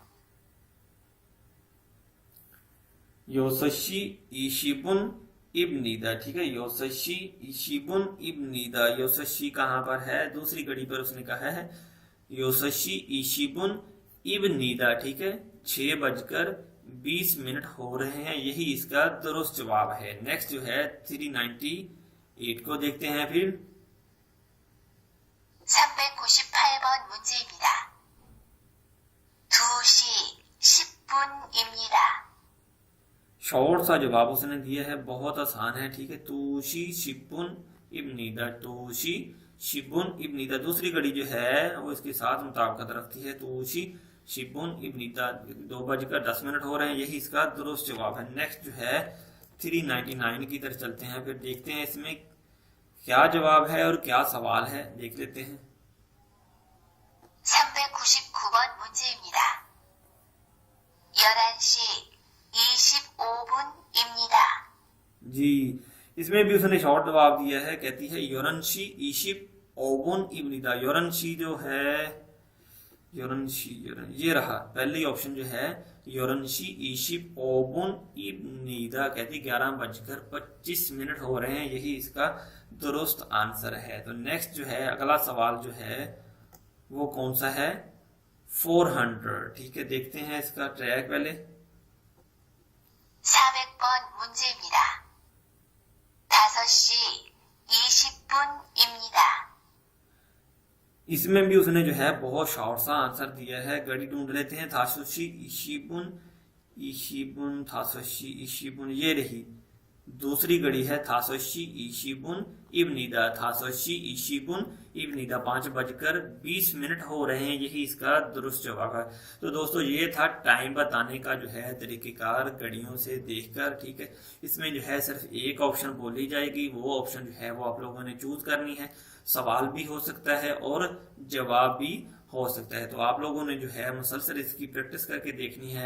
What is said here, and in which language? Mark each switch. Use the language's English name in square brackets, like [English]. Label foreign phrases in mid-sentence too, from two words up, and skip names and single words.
[Korean] 6시 20분 입니다, [Hindi] ठीक है। [Korean] 6시 20분 입니다, [Hindi] 6시 कहाँ पर है, दूसरी घड़ी पर उसने कहा है [Korean] 6시 20분 입니다, [Hindi] ठीक है। 6:20 हो रहे हैं, यही इसका दुरुस्त जवाब है। नेक्स्ट जो है 398 को देखते हैं फिर। [Korean] 398번 문제입니다. 2시 10분입니다. [Hindi] शॉर्ट सा जवाब उसने दिया है, बहुत आसान है, ठीक है। [Korean] 두시 십분 입니다, 두시 십분 입니다, [Hindi] दूसरी घड़ी जो है वो इसके साथ मुताबिकत रखती है। [Korean] 두시 십분 입니다, [Hindi] 2:10 हो रहे हैं, यही इसका दुरुस्त जवाब है। नेक्स्ट जो है 399 की तरफ चलते हैं, फिर देखते हैं इसमें क्या जवाब है और क्या सवाल है, देख लेते हैं। [Korean] 399번 문제입니다. 11시 25분입니다. [Hindi] जी, इसमें भी उसने शॉर्ट जवाब दिया है, कहती है [Korean] 열한시 이십오분 입니다, [Hindi] योरनशी जो है ये रहा पहली ऑप्शन जो है [Korean] 열한시 이십오분 입니다, [Hindi] कहती 11:25 हो रहे हैं, यही इसका दुरुस्त आंसर है। तो नेक्स्ट जो है अगला सवाल जो है वो कौन सा है, 400, ठीक है। देखते हैं इसका ट्रैक पहले। [Korean] 400번 문제입니다. 5시 20분입니다. [Hindi] इसमें भी उसने जो है बहुत शॉर्ट सा आंसर दिया है, घड़ी ढूंढ लेते हैं। [Korean] 다섯시 이십분 다섯시 이십분, [Hindi] ये रही दूसरी घड़ी है [Korean] 다섯시 이십분 입니다, 다섯시 이십분 입니다, [Hindi] 5:20 हो रहे हैं, यही इसका दुरुस्त जवाब है। तो दोस्तों ये था टाइम बताने का जो है तरीकेकार घड़ियों से देखकर, ठीक है। इसमें जो है सिर्फ एक ऑप्शन बोली जाएगी, वो ऑप्शन जो है वो आप लोगों ने चूज करनी है। सवाल भी हो सकता है और जवाब भी हो सकता है, तो आप लोगों ने जो है मुसलसल इसकी प्रैक्टिस करके देखनी है।